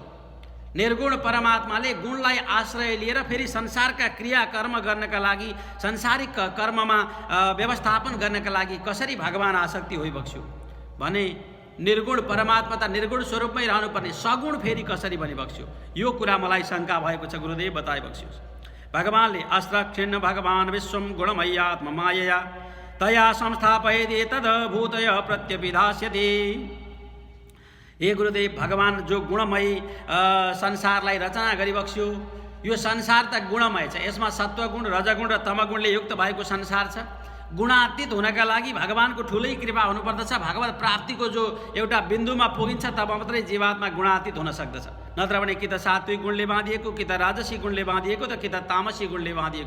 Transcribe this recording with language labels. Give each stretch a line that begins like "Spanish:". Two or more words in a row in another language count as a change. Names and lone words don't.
Nepali: निर्गुण परमात्माले गुणलाई आश्रय लिएर फेरि संसारका क्रियाकर्म गर्नका लागि, संसारिक कर्ममा व्यवस्थापन गर्नका लागि कसरी भगवान आसक्ति होइबक्स्यो भने निर्गुण परमात्मा त निर्गुण स्वरूपमै रहनुपर्ने, सगुण फेरि कसरी बनिबक्स्यो। यो कुरा मलाई शङ्का भएको छ, गुरुदेव बताइबक्स्योस्।
Sanskrit: भगवानले अस्त्रक्षिण्ण भगवान् विश्वं गुणमय्यात्म मायया तया संस्थापयति तद्भूतय प्रत्यभिधास्यति।
Nepali: हे गुरुदेव, भगवान जो गुणमयी संसारलाई रचना गरिबक्स्यो, यो संसार त गुणमय छ, यसमा सत्वगुण, रजगुण र तमगुणले युक्त भएको संसार छ। गुणातीत हुनका लागि भगवानको ठुलै कृपा हुनुपर्दछ। भगवत प्राप्तिको जो एउटा बिन्दुमा पुगिन्छ तब मात्रै जीवात्मा गुणातीत हुन सक्दछ, नत्र भने कि त सात्विक गुणले बाँधिएको, कि त राजसी गुणले बाँधिएको, त कि त तामसी गुणले बाँधिएको।